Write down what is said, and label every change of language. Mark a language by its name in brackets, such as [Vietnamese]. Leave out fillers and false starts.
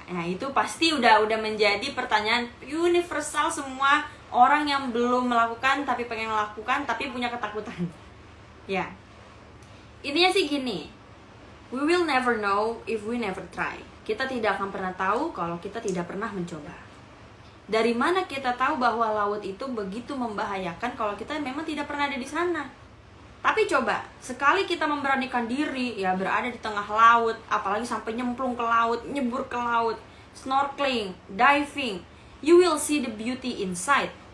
[Indonesian] Nah, itu pasti udah menjadi pertanyaan universal semua orang yang belum melakukan tapi pengen melakukan tapi punya ketakutan. Ya, intinya sih gini, [English] we will never know if we never try. [Indonesian] Kita tidak akan pernah tahu kalau kita tidak pernah mencoba. Dari mana kita tahu bahwa laut itu begitu membahayakan kalau kita memang tidak pernah ada di sana? Tapi coba, sekali kita memberanikan diri ya berada di tengah laut, apalagi sampai nyemplung ke laut, nyebur ke laut, snorkeling, diving, [English] you will see the beauty inside.